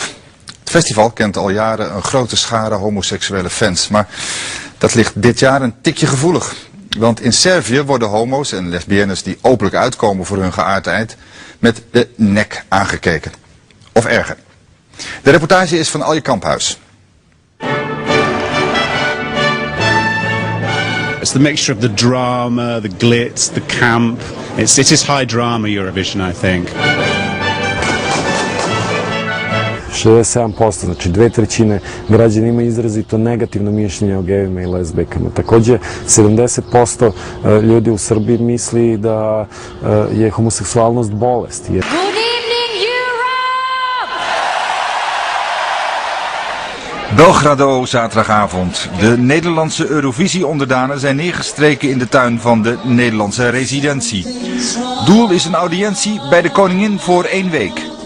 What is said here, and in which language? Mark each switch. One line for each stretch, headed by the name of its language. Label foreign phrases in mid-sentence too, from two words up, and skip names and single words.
Dutch: Het festival kent al jaren een grote schare homoseksuele fans. Maar dat ligt dit jaar een tikje gevoelig. Want in Servië worden homo's en lesbiennes die openlijk uitkomen voor hun geaardheid met de nek aangekeken. Of erger. De reportage is van Alje Kamphuis.
English: It's the mixture of the drama, the glitz, the camp. It is high drama Eurovision, I think.
Serbian: 67%, znači 2/3 građana ima izrazito negativno mišljenje o gejevima i lezbijkama. Također 70% ljudi u Srbiji misli da je homoseksualnost bolest.
Dutch: Belgrado, zaterdagavond. De Nederlandse Eurovisie-onderdanen zijn neergestreken in de tuin van de Nederlandse residentie. Doel is een audiëntie bij de koningin voor 1 week.